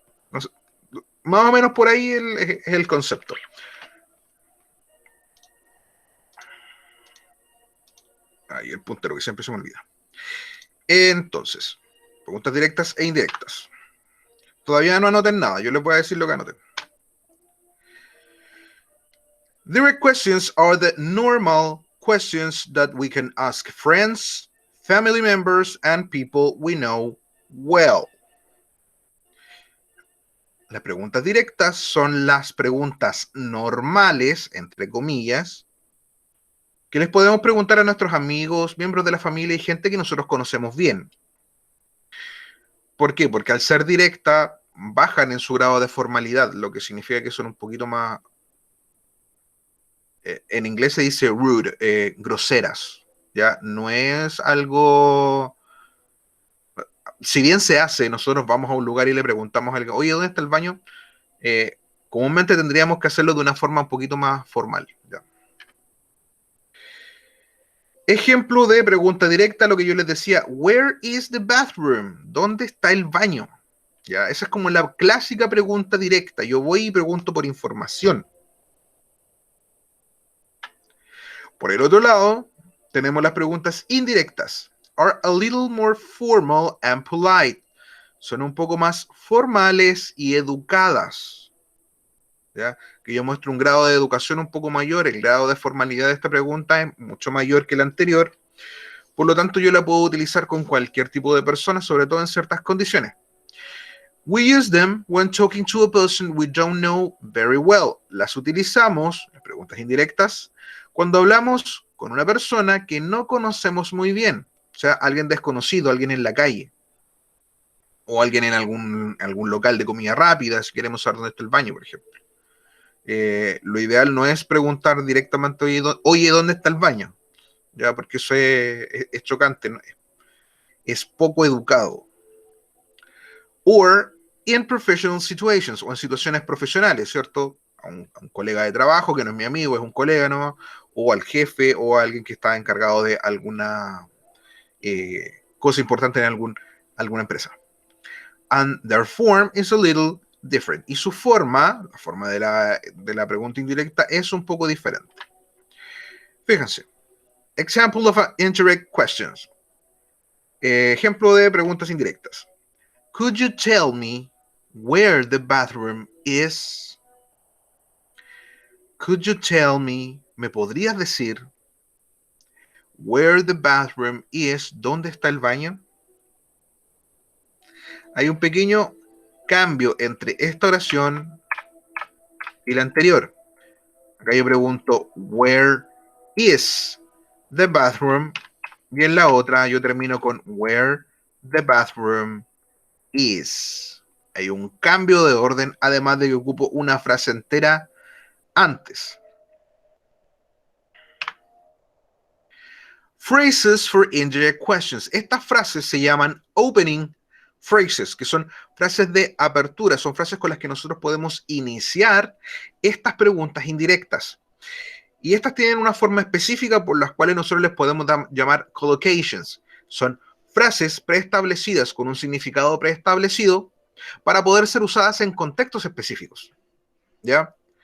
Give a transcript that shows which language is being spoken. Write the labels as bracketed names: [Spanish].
[Spanish] No sé, más o menos por ahí es el concepto. Ahí el puntero que siempre se me olvida. Entonces, preguntas directas e indirectas. Todavía no anoten nada, yo les voy a decir lo que anoten. [English] Direct questions are the normal questions that we can ask friends, family members, and people we know well. [Spanish] Las preguntas directas son las preguntas normales, entre comillas, que les podemos preguntar a nuestros amigos, miembros de la familia y gente que nosotros conocemos bien. ¿Por qué? Porque al ser directa, bajan en su grado de formalidad, lo que significa que son un poquito más... en inglés se dice rude, groseras, ¿ya? No es algo... Si bien se hace, nosotros vamos a un lugar y le preguntamos a alguien, oye, ¿dónde está el baño? Comúnmente tendríamos que hacerlo de una forma un poquito más formal, ¿ya? Ejemplo de pregunta directa, lo que yo les decía, [English] where is the bathroom? [Spanish] ¿Dónde está el baño? Ya, esa es como la clásica pregunta directa. Yo voy y pregunto por información. Por el otro lado, tenemos las preguntas indirectas. [English] Are a little more formal and polite. [Spanish] Son un poco más formales y educadas. ¿Ya? Que yo muestro un grado de educación un poco mayor, el grado de formalidad de esta pregunta es mucho mayor que el anterior. Por lo tanto, yo la puedo utilizar con cualquier tipo de persona, sobre todo en ciertas condiciones. [English] We use them when talking to a person we don't know very well. [Spanish] Las utilizamos, las preguntas indirectas, cuando hablamos con una persona que no conocemos muy bien. O sea, alguien desconocido, alguien en la calle. O alguien en algún local de comida rápida, si queremos saber dónde está el baño, por ejemplo. Lo ideal no es preguntar directamente, oye, ¿dónde está el baño? Ya, porque eso es chocante, ¿no? Es poco educado. [English] Or in professional situations, [Spanish] o en situaciones profesionales, ¿cierto? A un colega de trabajo que no es mi amigo, es un colega, ¿no? O al jefe o a alguien que está encargado de alguna cosa importante en alguna empresa. [English] And their form is a little different. [Spanish] Y su forma, la forma de la pregunta indirecta, es un poco diferente. Fíjense. [English] Example of indirect questions. [Spanish] Ejemplo de preguntas indirectas. [English] Could you tell me where the bathroom is? Could you tell me, [Spanish] ¿me podrías decir [English] where the bathroom is? [Spanish] ¿Dónde está el baño? Hay un pequeño cambio entre esta oración y la anterior. Acá yo pregunto, [English] where is the bathroom? [Spanish] Y en la otra yo termino con [English] where the bathroom is. [Spanish] Hay un cambio de orden, además de que ocupo una frase entera antes. [English] Phrases for indirect questions. [Spanish] Estas frases se llaman opening phrases, que son frases de apertura, son frases con las que nosotros podemos iniciar estas preguntas indirectas. Y estas tienen una forma específica por las cuales nosotros les podemos llamar collocations. Son frases preestablecidas con un significado preestablecido para poder ser usadas en contextos específicos. ¿Ya?